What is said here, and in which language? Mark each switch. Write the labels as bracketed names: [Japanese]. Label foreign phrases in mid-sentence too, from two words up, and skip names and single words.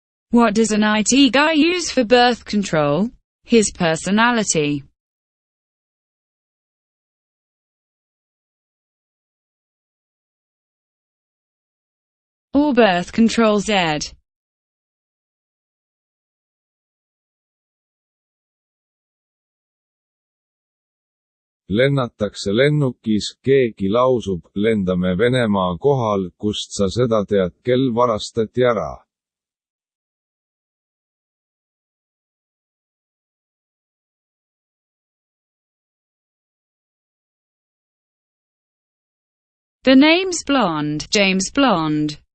[English] What does an IT guy use for birth control? His personality. Or birth control Z. [Estonian] Lennatakse lennukis, keegi lausub, lendame Venemaa kohal, kust sa seda tead, kel varastati ära. [English] The name's Blonde, James Blonde.